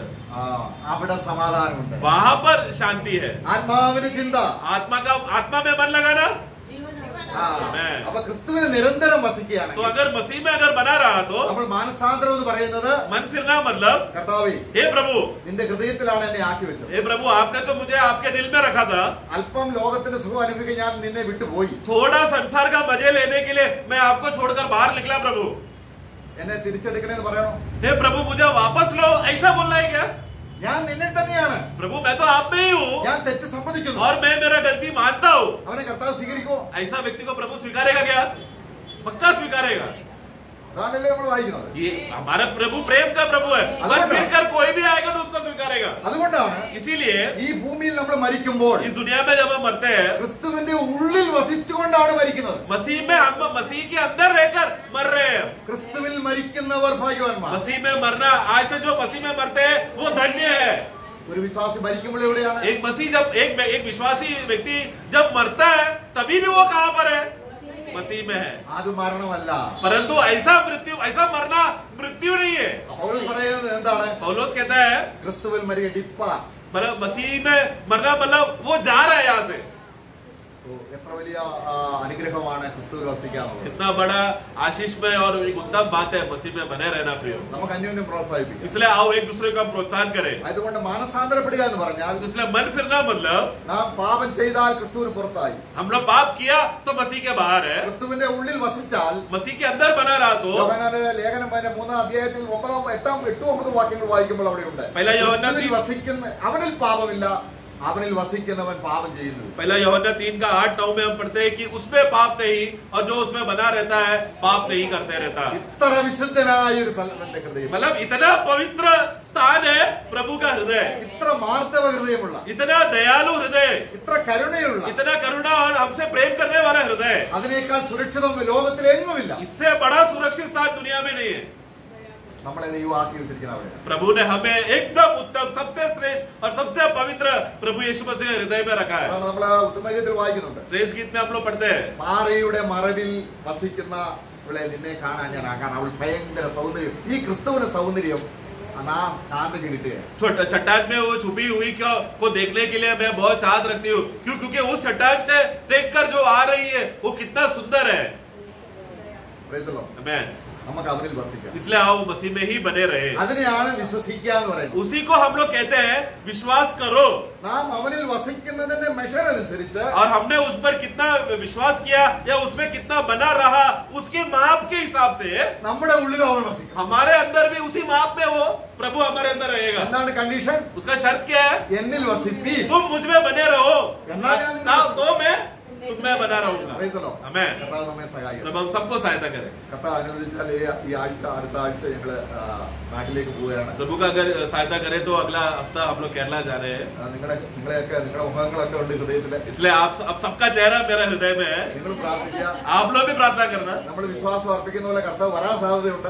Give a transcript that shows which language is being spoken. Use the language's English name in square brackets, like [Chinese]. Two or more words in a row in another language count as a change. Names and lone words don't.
[Malayalam] അവിടെ സമാധാനമുണ്ട്, [Hindi] वहां पर शांति है. [Malayalam] ആത്മാവിന് ചിന്ത. [Hindi] आत्मा में मन लगाना. [Malayalam] അപ്പൊ ക്രിസ്തുവിന് നിരന്തരം വസിക്കുകയാണ്. [Hindi] तो अगर मसीह में अगर बना रहा तो [Malayalam] നമ്മൾ മാനസാന്തരം എന്ന് പറയുന്നത്, [Hindi] मन फिरना मतलब, [Malayalam] കർത്താവേ [Hindi] हे प्रभु, [Malayalam] നിന്റെ ഹൃദയത്തിലാണ് എന്നെ ആക്കി വെച്ചത്. [Hindi] हे प्रभु, आपने तो मुझे आपके दिल में रखा था. [Malayalam] അല്പം ലോകത്തിന്റെ സുഖം അനുഭവിക്കാൻ ഞാൻ നിന്നെ വിട്ടുപോയി. [Hindi] थोड़ा संसार का मजे लेने के लिए मैं आपको छोड़कर बाहर निकला. प्रभु, [Malayalam] എന്നെ തിരിച്ചെടുക്കണേന്ന് പറയണോ? [Hindi] हे प्रभु, मुझे वापस लो, ऐसा बोलना है क्या? [Malayalam] ഞാൻ നിന്നെ തന്നെയാണ്, [Hindi] प्रभु, मैं तो आप में ही हूँ [Malayalam] ഞാൻ തെറ്റ് സമ്മതിക്കുന്നു. [Hindi] और मैं मेरा गलती मानता हूँ. [Malayalam] അവനെ കർത്താവ് സ്വീകരിക്കുമോ? [Hindi] ऐसा व्यक्ति को प्रभु स्वीकारेगा क्या? पक्का स्वीकारेगा. [Malayalam] അതാണല്ലേ നമ്മൾ വായിക്കുന്നത്. [Hindi] ये हमारा प्रभु प्रेम का प्रभु है, और फिर कर कोई भी आएगा तो उसको स्वीकारेगा. [Malayalam] അതുകൊണ്ടാണ് [Hindi] इसीलिए [Malayalam] ഈ ഭൂമിയിൽ നമ്മൾ മരിക്കുമ്പോൾ [Hindi] इस दुनिया में जब हम मरते हैं, [Malayalam] ക്രിസ്തുവിന്റെ ഉള്ളിൽ വസിച്ചുകൊണ്ടാണ് മരിക്കുന്നത്. [Hindi] मसीह में हम मसीह के अंदर रहकर मर रहे हैं. [Malayalam] ക്രിസ്തുവിൽ മരിക്കുന്നവർ ഭാഗ്യവാന്മാർ. [Hindi] मसीह में मरना, आज से जो मसीह में मरते हैं वो धन्य है. [Malayalam] ഒരു വിശ്വാസി മരിക്കുമ്പോൾ എവിടെയാണ്? [Hindi] एक मसीह जब एक विश्वासी व्यक्ति जब मरता है, तभी भी वो कहां पर है? मसीह में है. [Malayalam] അത് മരണമല്ല. [Hindi] परंतु ऐसा मरना मृत्यु नहीं है. [Malayalam] പൗലോസ് പറയുന്നത് എന്താണ്? [Hindi] पौलुस कहता है, [Malayalam] ക്രിസ്തുവിൽ മരിക്കുക ഡിപ്പ. [Hindi] मतलब मसीह में मरना मतलब वो जा रहा है यहाँ से. [Malayalam] എത്ര വലിയ അനുഗ്രഹമാണ് ക്രിസ്തുവിൽ വസിക്കാന്നുള്ളത്. [Hindi] कितना बड़ा आशीषमय और एक उत्तम बात है मसीह में बने रहना प्रियो. [Malayalam] നമുക്ക് അന്യോന്യം പ്രോത്സാഹിപ്പിക്കാം. [Hindi] इसलिए आओ एक दूसरे को हम प्रोत्साहन करें. [Malayalam] അതുകൊണ്ട് മാനസാന്തരപ്പെടുക എന്ന് പറഞ്ഞാൽ [Hindi] इसलिए मन फिरना मतलब, [Malayalam] നാം പാപം ചെയ്താൽ ക്രിസ്തുവിന് പുറത്തായി, [Hindi] हम लोग पाप किया तो मसीह के बाहर है. [Malayalam] ക്രിസ്തുവിന്റെ ഉള്ളിൽ വസിച്ചാൽ [Hindi] मसीह के अंदर बना रहा तो [Malayalam] യോഹന്നാന്റെ ലേഖനം 3-ാം അധ്യായത്തിൽ 8-9 വാക്യങ്ങൾ വായിക്കുമ്പോൾ അവിടെയുണ്ട്, [Hindi] पहला यूहन्ना [Malayalam] ക്രിസ്തുവിൽ വസിക്കുന്ന അവനിൽ പാപമില്ല, അവനിൽ വസിക്കുന്നവൻ പാപം ചെയ്യുന്നു. [Hindi] पहला यूहन्ना 3:8-9 में हम पढ़ते हैं कि उसमें पाप नहीं, और जो उसमें बना रहता है पाप नहीं करते रहता. [Malayalam] ഇത്ര വിശുദ്ധനായ ഒരു സ്ഥലത്തിന്റെ ഹൃദയം, [Hindi] मतलब इतना पवित्र स्थान है प्रभु का हृदय, [Malayalam] ഇത്ര മാർദ്ദവ ഹൃദയമുള്ള, [Hindi] इतना दयालु हृदय, [Malayalam] ഇത്ര കരുണയുള്ള, [Hindi] इतना करुणा और हमसे प्रेम करने वाला हृदय. [Malayalam] അതിനേക്കാൾ സുരക്ഷിതം ലോകത്തിലെങ്ങുമില്ല. [Hindi] इससे बड़ा सुरक्षित स्थान दुनिया में नहीं है. [Malayalam] നമ്മളെ ദൈവം ആക്കി വെച്ചിരിക്കുന്ന അവിടെയാണ്. [Hindi] प्रभु ने हमें एकदम उत्तम, सबसे श्रेष्ठ और सबसे पवित्र प्रभु यीशु मसीह हृदय में रखा है. [Malayalam] അതാണ് നമ്മള് ഉത്തമഗീതത്തിൽ വായിക്കുന്നുണ്ട്, [Hindi] श्रेष्ठ गीत में हम लोग पढ़ते हैं, [Malayalam] പാറയുടെ മറവിൽ വസിക്കുന്ന ഇവിടെ നിന്നെ കാണാൻ ഞാൻ ആകാൻ, അവൾ ഭയങ്കര സൗന്ദര്യം. ഈ ക്രിസ്തുവിന്റെ സൗന്ദര്യം നാം കാന്തക്ക് കിട്ടുകയാണ്. [Hindi] चट्टान में वो छुपी हुई को देखने के लिए मैं बहुत चाहत रखती हूँ. क्योंकि उस चट्टान से देखकर जो आ रही है वो कितना सुंदर है. Amen. [Malayalam] നമുക്ക് അവനിൽ വസിക്കാം. [Hindi] इसलिए आओ मसीह में ही बने रहे. [Malayalam] അതിനെയാണ് വിശ്വസിക്കുക എന്ന് പറയുന്നത്. [Hindi] उसी को हम लोग कहते हैं विश्वास करो. [Malayalam] നാം അവനിൽ വസിക്കുന്നതിന്റെ മെഷർ അനുസരിച്ച്, [Hindi] और हमने उस पर कितना विश्वास किया या उसमें कितना बना रहा, उसके माप के हिसाब से [Malayalam] നമ്മുടെ ഉള്ളിലും അവൻ വസിക്കും. [Hindi] हमारे अंदर भी उसी माप में वो प्रभु हमारे अंदर रहेगा. [Malayalam] എന്താണ് കണ്ടീഷൻ? [Hindi] उसका शर्त क्या है? [Malayalam] എന്നിൽ വസിപ്പി, [Hindi] तुम मुझ में बने रहो, [Malayalam] എന്നാ [Hindi] तो मैं तुम में बना रहूंगा. Amen. [Malayalam] കർത്താവ് നമ്മെ സഹായിക്കും. [Hindi] प्रभु हम सबको सहायता करें. [Malayalam] കർത്താവ് അനുവദിച്ചാൽ ഈ ആഴ്ച അടുത്ത ആഴ്ച ഞങ്ങള് നാട്ടിലേക്ക് പോവുകയാണ്. [Hindi] प्रभु का अगर सहायता करे तो अगला हफ्ता हम लोग केरला जा रहे हैं. [Malayalam] നിങ്ങളുടെ മുഖങ്ങളൊക്കെ ഉണ്ട് ഹൃദയത്തില്. [Hindi] इसलिए आप सबका चेहरा मेरा हृदय में है. [Malayalam] നിങ്ങൾ പ്രാർത്ഥിക്കുക. [Hindi] आप लोग भी प्रार्थना करना. [Malayalam] നമ്മൾ വിശ്വാസം അർപ്പിക്കുന്ന പോലെ കർത്താവ് വരാൻ സാധ്യതയുണ്ട്.